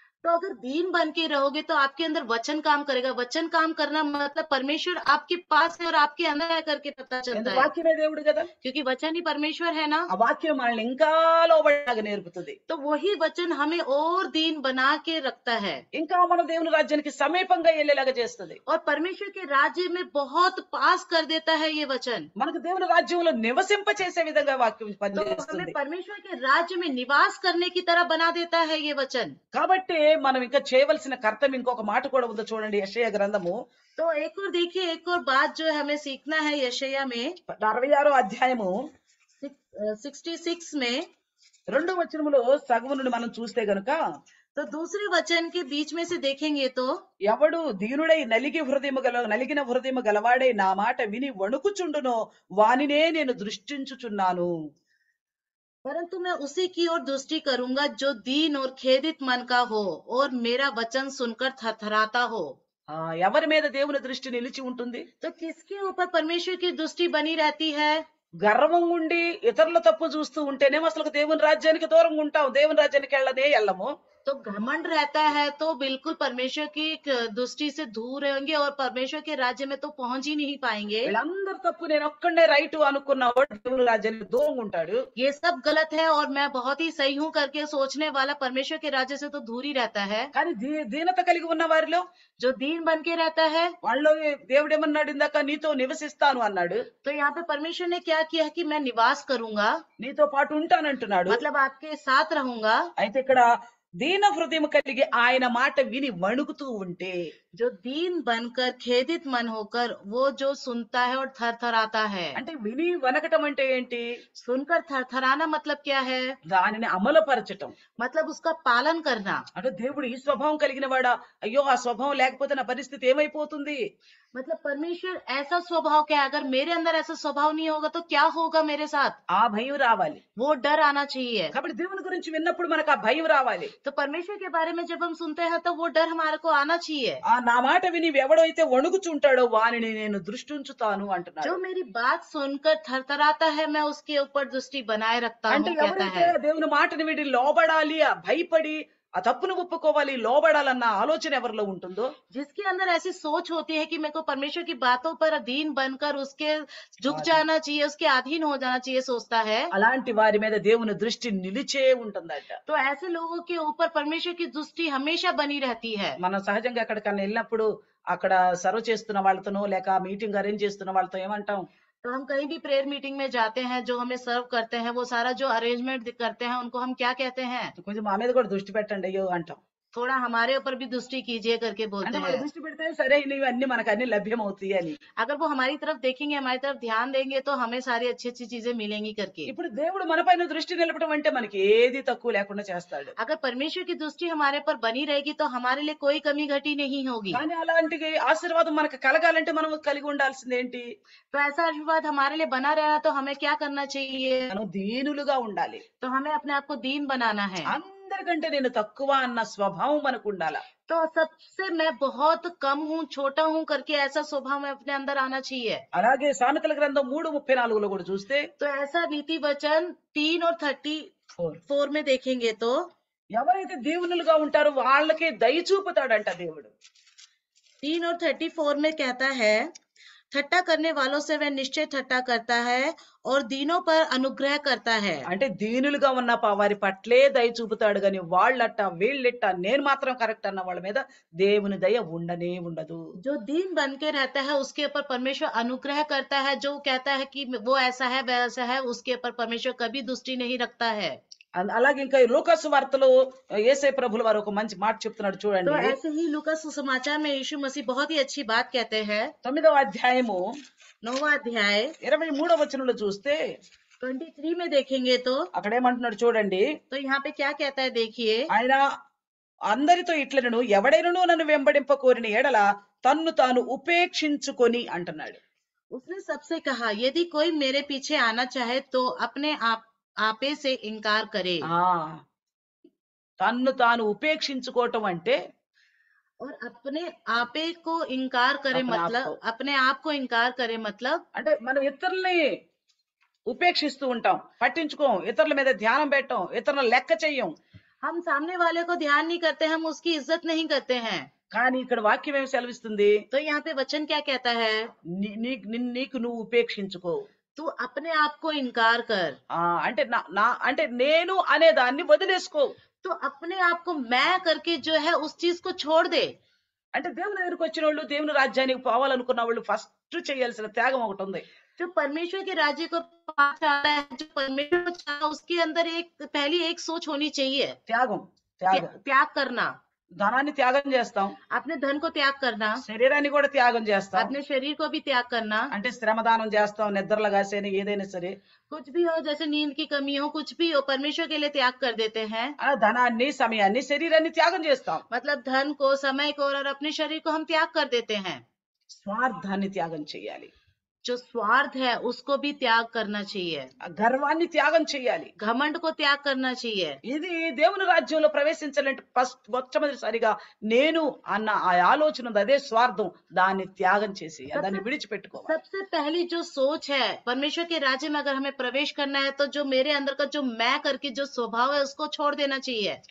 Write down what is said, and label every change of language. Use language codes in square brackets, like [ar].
[hi] तो अगर दीन बन के रहोगे तो आपके अंदर वचन काम करेगा। वचन काम करना मतलब परमेश्वर आपके पास है और आपके अंदर है करके पता चलता [te] ఎందుకు వాక్యమే దేవుడు కదా. [hi] क्योंकि वचन ही परमेश्वर है ना। [te] ఆ వాక్యం మనల్ని ఇంకా లోబడలాగా నేర్పుతుంది. [hi] तो वही वचन हमें और दीन बना के रखता है [te] ఇంకా మన దేవుని రాజ్యానికి సమీపంగా వెళ్ళేలాగా చేస్తుంది. [hi] और परमेश्वर के राज्य में बहुत पास कर देता है ये वचन। [te] మనకు దేవుని రాజ్యంలో నివసింప చేసే విధంగా వాక్యం [hi] तो [te] పనిచేస్తుంది. [hi] हमें परमेश्वर के राज्य में निवास करने की तरह बना देता है ये वचन। [te] కాబట్టి మనం ఇంకా చేయవలసిన కర్తవ్యం ఇంకొక మాట కూడా ఉందో చూడండి. యెషయా గ్రంథము [hi] तो एक और देखिए, एक और बात जो है हमें सीखना है यशायाह में [te] 66వ అధ్యాయము [hi] 66 में। [te] 2వ వచనములో సగము నుండి మనం చూస్తే గనుక [hi] तो दूसरे वचन के बीच में से देखेंगे तो [te] ఎవడు దీనుడై నలిగిన హృదయము గలవాడై నా మాట విని వణుకుచుండునో వానినే నేను దృష్టించుచున్నాను. [hi] परंतु मैं उसी की ओर दृष्टि करूंगा जो दीन और खेदित मन का हो और मेरा वचन सुनकर थरथराता हो। [te] ఎవరి మీద దేవుని దృష్టి నిలిచి ఉంటుంది? [hi] तो किसके ऊपर परमेश्वर की दृष्टि बनी रहती है? [te] గర్వం ఉండి ఇతరుల తప్పు చూస్తూ ఉంటేనేమో అసలు దేవుని రాజ్యానికి దూరంగా ఉంటాం. దేవుని రాజ్యానికి వెళ్ళము. [hi] तो घमंड रहता है तो बिल्कुल परमेश्वर की दृष्टि से दूर रहेंगे और परमेश्वर के राज्य में तो पहुंच ही नहीं पाएंगे। [te] వీళ్ళందరూ తప్పు, నేను ఒక్కడే రైట్ అనుకున్నవాడు దేవుని రాజ్యానికి దూరంగా ఉంటాడు. [hi] ये सब गलत है और मैं बहुत ही सही हूँ करके सोचने वाला परमेश्वर के राज्य से तो दूर ही रहता है। [te] కానీ దీనత కలిగి ఉన్న వారిలో [hi] जो दीन बन के रहता है, [te] వాళ్ళు దేవుడు ఏమన్నాడు? ఇందాక నీతో నివసిస్తాను అన్నాడు. [hi] तो यहाँ पे परमेश्वर ने क्या किया कि मैं निवास करूंगा, [te] నీతో పాటు ఉంటానంటున్నాడు. [hi] मतलब आपके साथ रहूंगा। [te] అయితే ఇక్కడ దీన హృదయం కలిగి ఆయన మాట విని వణుకుతూ ఉంటే, [hi] जो दीन बनकर खेदित मन होकर वो जो सुनता है और थरथराता है। [te] అంటే విని వనకటం అంటే ఏంటి? [hi] सुनकर थरथराना मतलब क्या है? [te] దానిని అమలుపరచటం. [hi] मतलब उसका पालन करना। [te] అంటే దేవుడు ఈ స్వభావం కలిగిన వాడా? అయ్యో ఆ స్వభావం లేకపోతే నా పరిస్థితి ఏమైపోతుంది? [hi] मतलब परमेश्वर ऐसा स्वभाव क्या है? अगर मेरे अंदर ऐसा स्वभाव नहीं होगा तो क्या होगा मेरे साथ? [te] ఆ భయం రావాలి. [hi] वो डर आना चाहिए। [te] కాబట్టి దేవుని గురించి విన్నప్పుడు మనకు ఆ భయం రావాలి. [hi] तो परमेश्वर के बारे में जब हम सुनते हैं तो वो डर हमारे को आना चाहिए। [te] నా మాట విని ఎవడైతే వణుకుచుంటాడో వానిని నేను దృష్టి ఉంచుతాను అంటున్నాడు. [hi] जो मेरी बात सुनकर थरथराता है मैं उसके ऊपर दृष्टि बनाए रखता [te] అంటే [hi] हूँ, कहता [te] ఎవరైతే [hi] है। [te] దేవుని మాటని విని లోబడాలి, ఆ భయపడి ఆ తప్పును ఒప్పుకోవాలి, లోబడాలన్న ఆలోచన ఎవరిలో ఉంటుందో, [hi] जिसके अंदर ऐसी सोच होती है कि मेरे को परमेश्वर की बातों पर अधीन बनकर उसके झुक जाना चाहिए, उसके अधीन हो जाना चाहिए, सोचता है, [te] అలాంటి వారి మీద దేవుని దృష్టి నిలిచే ఉంటుందట. [hi] तो ऐसे लोगों के ऊपर परमेश्वर की दृष्टि हमेशा बनी रहती है। [te] మనం సహజంగా ఎక్కడికన్నా వెళ్ళినప్పుడు అక్కడ సర్వ్ చేస్తున్న వాళ్ళతోనో లేక మీటింగ్ అరేంజ్ చేస్తున్న వాళ్ళతో ఏమంటాం? [hi] तो हम कहीं भी प्रेयर मीटिंग में जाते हैं, जो हमें सर्व करते हैं, वो सारा जो अरेंजमेंट करते हैं, उनको हम क्या कहते हैं? [te] కొంచెం మా మీద కూడా దృష్టి పెట్టండి అయ్యో అంటాం. [hi] थोड़ा हमारे ऊपर भी दृष्टि कीजिए करके बोलते [te] అంటే వాళ్ళు [hi] हैं। [te] దృష్టి పెడితే సరే ఇవి అన్ని మనకు అన్ని లభ్యమవుతాయి అని. [hi] अगर वो हमारी तरफ देखेंगे, हमारी तरफ ध्यान देंगे तो हमें सारी अच्छी अच्छी चीजें मिलेंगी करके। [te] ఇప్పుడు దేవుడు మన పైన దృష్టి నిలపడం అంటే మనకి ఏది తక్కువ లేకుండా చేస్తాడు. [hi] अगर परमेश्वर की दृष्टि हमारे पर बनी रहेगी तो हमारे लिए कोई कमी घटी नहीं होगी। [te] కానీ అలాంటి ఆశీర్వాదం మనకు కలగాలంటే మనం కలిగి ఉండాల్సింది ఏంటి? [hi] तो ऐसा आशीर्वाद हमारे लिए बना रहना तो हमें क्या करना चाहिए? [te] మనం దీనులుగా ఉండాలి. [hi] तो हमें अपने आप को दीन बनाना है। [te] అందరికంటే నేను తక్కువ అన్న స్వభావం మనకు ఉండాలా. [hi] तो सबसे मैं बहुत कम हूँ, छोटा हूँ करके ऐसा स्वभाव में अपने अंदर आना चाहिए। [te] అలాగే సామెతల గ్రంథం 3:34 కూడా చూస్తే [hi] तो ऐसा नीति वचन 3 और 34 में देखेंगे तो [te] ఎవరైతే దీవునులుగా ఉంటారో వాళ్ళకే దయ చూపుతాడంట దేవుడు. [hi] 3 और 34 में कहता है, ठट्टा करने वालों से वह निश्चय ठट्टा करता है और दीनों पर अनुग्रह करता है। [te] అంటే దీనులుగా ఉన్న వారి పట్లే దయ చూపుతాడు గాని వాళ్ళట వీళ్ళిట్ట నేను మాత్రం కరెక్ట్ అన్న వాళ్ళ మీద దేవుని దయ ఉండనే ఉండదు. [hi] जो दीन बन के रहता है उसके ऊपर परमेश्वर अनुग्रह करता है। जो कहता है कि वो ऐसा है वैसा है, उसके ऊपर परमेश्वर कभी दृष्टि नहीं रखता है। [te] అలాగే ఇంకా లూకాసు వార్తలో యేసయ్య ప్రభుల వారు ఒక మంచి మాట చెప్తున్నాడు [hi] तो [te] చూడండి. [hi] ऐसे ही लूकास सुसमाचार में यीशु मसीह बहुत ही अच्छी बात कहते हैं। [te] 9వ అధ్యాయము [hi] 9वां अध्याय [te] 23వ వచనంలో చూస్తే [hi] 23 में देखेंगे तो [te] అక్కడ ఏమంటున్నాడు చూడండి. [hi] यहाँ पे क्या कहता है देखिए, [te] ఆయన అందరితో ఇట్లనను ఎవడైనను నన్ను వెంబడింప కోరిన ఎడల తన్ను తాను ఉపేక్షించుకొని అంటున్నాడు. [hi] उसने सबसे कहा, यदि कोई मेरे पीछे आना चाहे तो अपने आपे से इनकार करे। [te] ఆ తన్ను తాను ఉపేక్షించుకోవటం అంటే [hi] और अपने आपे को इनकार करे अपने आप मतलब को अपने आप को इनकार करे मतलब [te] అంటే మనం ఇతరుల్ని ఉపేక్షిస్తూ ఉంటాం, పట్టించుకోం, ఇతరుల మీద ధ్యానం పెట్టం, ఇతరులను లెక్క చెయ్యం. [hi] हम सामने वाले को ध्यान नहीं करते, हम उसकी इज्जत नहीं करते हैं। [te] కానీ ఇక్కడ వాక్యం ఏమి సెలవిస్తుంది? [hi] तो यहाँ पे वचन क्या कहता है? [te] నీకు నువ్వు ఉపేక్షించుకో. [hi] तू अपने आप को इनकार कर। [te] అంటే అంటే నేను అనే దాన్ని వదిలేసుకో. [hi] तो अपने आप को मैं करके जो है उस चीज को छोड़ दे। [te] అంటే దేవుని దగ్గరికి వచ్చిన వాళ్ళు, దేవుని రాజ్యానికి పోవాలనుకున్న వాళ్ళు ఫస్ట్ చేయాల్సిన త్యాగం ఒకటి ఉంది. [hi] जो परमेश्वर के राज्य को पा चाहता है, जो परमेश्वर को चाहता, उसके अंदर पहली एक सोच होनी चाहिए, [te] త్యాగం. [hi] त्याग करना। [te] ధనాన్ని త్యాగం చేస్తాం, [hi] अपने धन को त्याग करना, [te] శరీరాన్ని కూడా త్యాగం చేస్తాం. [hi] अपने शरीर को भी त्याग करना। [te] అంటే శ్రమదానం చేస్తాం, నిద్రలు కాసేని ఏదైనా సరే. [hi] कुछ भी हो, जैसे नींद की कमी हो, कुछ भी हो, परमेश्वर के लिए त्याग कर देते हैं। [te] ధనాన్ని, సమయాన్ని, శరీరాన్ని త్యాగం చేస్తాం. [hi] मतलब धन को, समय को और अपने शरीर को हम त्याग कर देते हैं। [te] స్వార్థాన్ని త్యాగం చేయాలి. [hi] जो स्वार्थ है उसको भी त्याग करना चाहिए। [te] గర్వాన్ని త్యాగం చేయాలి. [hi] घमंड को त्याग करना चाहिए। [te] ఇది దేవుని రాజ్యంలో ప్రవేశించాలంటే మొట్టమొదటిసారిగా నేను అన్న ఆ ఆలోచన ఉంది, అదే స్వార్థం. దాన్ని త్యాగం చేసి దాన్ని విడిచిపెట్టుకోవాలి. [hi] सबसे पहली जो सोच है, परमेश्वर के राज्य में अगर हमें प्रवेश करना है तो जो मेरे अंदर का जो मैं करके जो स्वभाव है उसको छोड़ देना चाहिए।